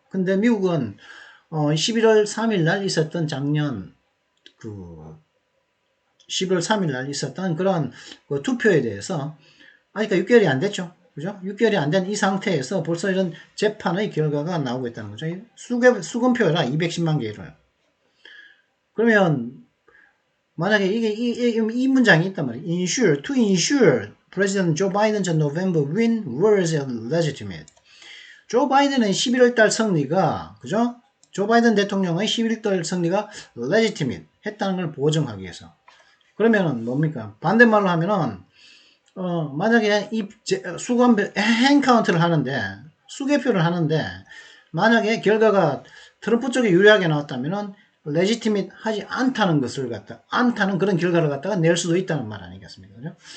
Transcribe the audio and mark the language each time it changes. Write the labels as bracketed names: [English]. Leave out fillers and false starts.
[Korean] 근데 미국은 11월 3일 날 있었던 작년 그 11월 3일 날 있었던 그런 그 투표에 대해서 아직까지 6개월이 안 됐죠. 그죠? 6개월이 안 된 이 상태에서 벌써 이런 재판의 결과가 나오고 있다는 거죠. 수검표라 210만 개로요. 그러면 만약에 이 문장이 있단 말이에요. [English] to ensure President Joe Biden's November win was legitimate. [Korean] 조 바이든의 11월달 승리가, 그죠? 조 바이든 대통령의 11월달 승리가 legitimate 했다는 걸 보증하기 위해서. 그러면은 뭡니까? 반대말로 하면은 만약에 이 수검표 행카운트를 하는데 수개표를 하는데 만약에 결과가 트럼프 쪽에 유리하게 나왔다면은 레지티밋 하지 않다는 것을 갖다 않다는 그런 결과를 갖다가 낼 수도 있다는 말 아니겠습니까? 그죠?